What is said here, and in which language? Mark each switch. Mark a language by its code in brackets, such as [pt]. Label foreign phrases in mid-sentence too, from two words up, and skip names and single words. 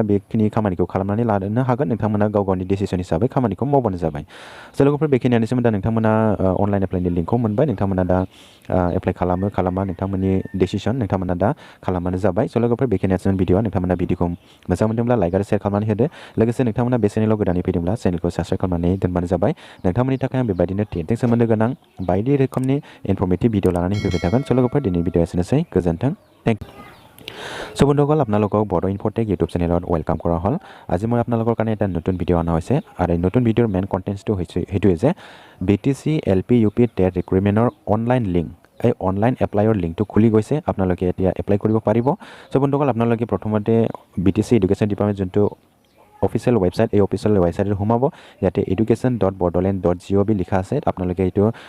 [brx] बेखिनि खामानिखौ खालामनानै लानो हागोन नोंथांमोना गाव गावनि डिसिसन हिसाबै खामानिखौ मावबानो जाबाय स' लोगोफोर बेखिनियानोसोमोन दा नोंथांमोना अनलाइन एप्लाइनि लिंकखौ मोनबाय नोंथांमोना दा एप्लाइ खालामा नोंथांमोननि डिसिसन नोंथांमोना दा खालामबानो जाबाय स' लोगोफोर बेखिनियानोसोमोन भिडिअआ नोंथांमोना भिडिअखौ मोजां मोनदोंब्ला लाइक आरो शेयार खालामनानै होदो लोगोसे नोंथांमोना बे चेनेलाव गोदानै फैदोंब्ला चेनेलखौ साबस्क्राइब खालामनानै दोनबानो जाबाय नोंथांमोननि थाखाय आं बेबायदिनो टेटजों सोमोन्दो गोनां बायदि रोखोमनि इनफरमेटिभ भिडिअ लानानै फैबाय थागोन स' लोगोफोर दिनैनि भिडिअआ एसेनोसै गोजोन्थों [en] thank you [as] সো বন্ধুসকল আপোনালোকক বড়ো ইনফটেক ইউটিউব চেনেলত ৱেলকাম কৰা হ'ল আজি মই আপোনালোকৰ কাৰণে এটা নতুন ভিডিঅ' অনা হৈছে আৰু এই নতুন ভিডিঅ'ৰ মেইন কণ্টেণ্টটো হৈছে সেইটোৱে যে BTC LP UP টেট ৰিক্ৰুটমেণ্টৰ অনলাইন লিংক এই অনলাইন এপ্লাইৰ লিংকটো খুলি গৈছে আপোনালোকে এতিয়া এপ্লাই কৰিব পাৰিব চ' বন্ধুসকল আপোনালোকে প্ৰথমতে BTC [en] education department [as] যোনটো [en] official website [as] এই অফিচিয়েল ৱেবছাইটত সোমাব ইয়াতে education.bordrland.gov লিখা আছে আপোনালোকে এইটো